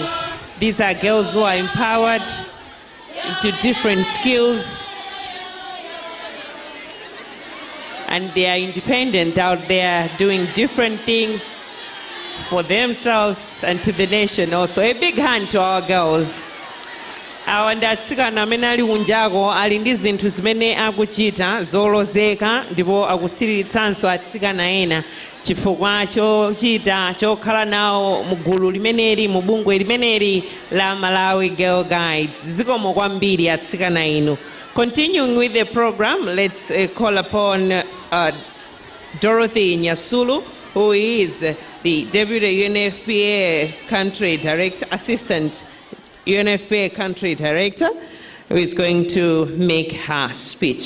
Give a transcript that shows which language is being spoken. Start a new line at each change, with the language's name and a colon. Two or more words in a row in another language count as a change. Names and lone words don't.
English: These are girls who are empowered into different skills, and they are independent out there doing different things for themselves and to the nation also. A big hand to our girls.
Nyanja: awa ndi atsikana amene ali kunjako ali ndi zinthu zimene akuchita zolozeka ndipo akusiriritsanso atsikana ena chifukwa chochita chokhala nawo mugulu limeneli mubungwe limeneli la Malawi Girl Guides. Zikomo kwambiri atsikana inu.
English: Continuing with the program, let's call upon Dorothy Nyasulu, who is the Deputy UNFPA Country Director, Assistant UNFPA Country Director, who is going to make her speech.